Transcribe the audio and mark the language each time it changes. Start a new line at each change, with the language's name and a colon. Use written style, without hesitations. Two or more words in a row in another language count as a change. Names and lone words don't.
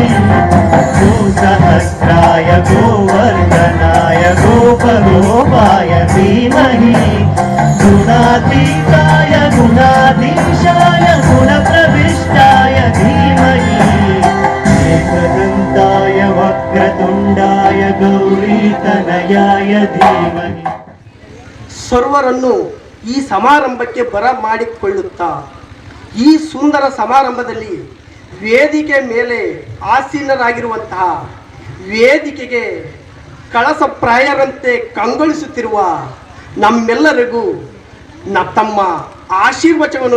Sanskrit: गोसहस्राय गोवर्धनाय गोपगोपाय धीमहि गुणातीताय गुणाधीशाय गुणप्रविष्टाय धीमहि एकदन्ताय वक्रतुण्डाय गौरीतनयाय धीमहि
Kannada: ಸರ್ವರನ್ನು ಈ ಸಮಾರಂಭಕ್ಕೆ ಬರಮಾಡಿಕೊಳ್ಳುತ್ತಾ ಈ ಸುಂದರ ಸಮಾರಂಭದಲ್ಲಿ ವೇದಿಕೆ ಮೇಲೆ ಆಸೀನರಾಗಿರುವಂತಹ ವೇದಿಕೆಗೆ ಕಳಸಪ್ರಾಯರಂತೆ ಕಂಗೊಳಿಸುತ್ತಿರುವ ನಮ್ಮೆಲ್ಲರಿಗೂ ತಮ್ಮ ಆಶೀರ್ವಚನವನ್ನು